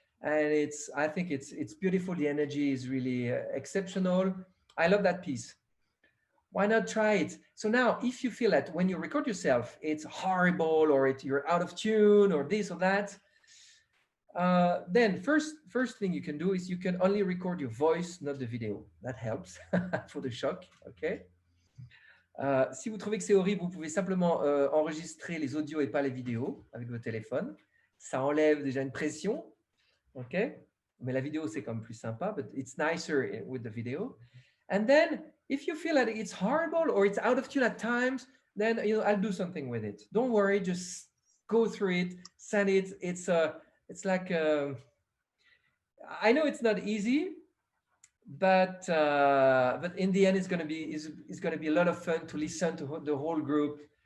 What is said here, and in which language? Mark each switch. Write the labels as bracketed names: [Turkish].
[English] And I think it's beautiful. The energy is really exceptional. I love that piece. Why not try it? So now, if you feel that when you record yourself, it's horrible, or you're out of tune, or this or that, then first thing you can do is you can only record your voice, not the video. That helps for the shock. Okay. [French] Si vous trouvez que c'est horrible, vous pouvez simplement enregistrer les audios et pas les vidéos avec votre téléphone. Ça enlève déjà une pression. OK? Mais la vidéo, c'est quand même plus sympa, [English] but it's nicer with the video. And then, if you feel that it's horrible or it's out of tune at times, then I'll do something with it. Don't worry, just go through it, send it. It's like, I know it's not easy, but in the end, it's going to be a lot of fun to listen to the whole group.